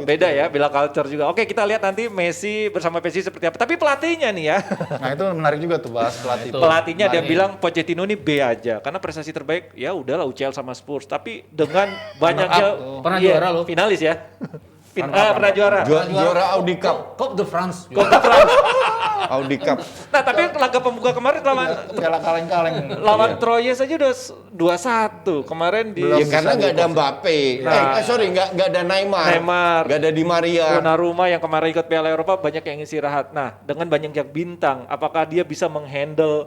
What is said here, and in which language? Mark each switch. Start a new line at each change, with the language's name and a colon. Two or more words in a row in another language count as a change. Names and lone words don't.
Indonesian: beda ya, bela culture juga. Oke, kita lihat nanti Messi bersama PSG seperti apa. Tapi pelatihnya nih ya. Nah itu menarik juga tuh bahas pelatih. Pelatihnya dia Menarik. bilang Pochettino ini B aja karena prestasi terbaik ya udahlah UCL sama Spurs, tapi dengan banyaknya Pernah juara loh. finalis ya. Pernah juara. Juara Audi Cup. Coupe de France. Audi Cup. Nah, tapi laga pembuka kemarin Piala kaleng-kaleng. lawan Troyes aja udah 2-1 kemarin di Ya karena nggak ada Mbappe. Nah. Nggak ada Neymar. Neymar. Nggak ada Di Maria. Donnarumma yang kemarin ikut Piala Eropa banyak yang istirahat. Nah, dengan banyaknya bintang, apakah dia bisa menghandle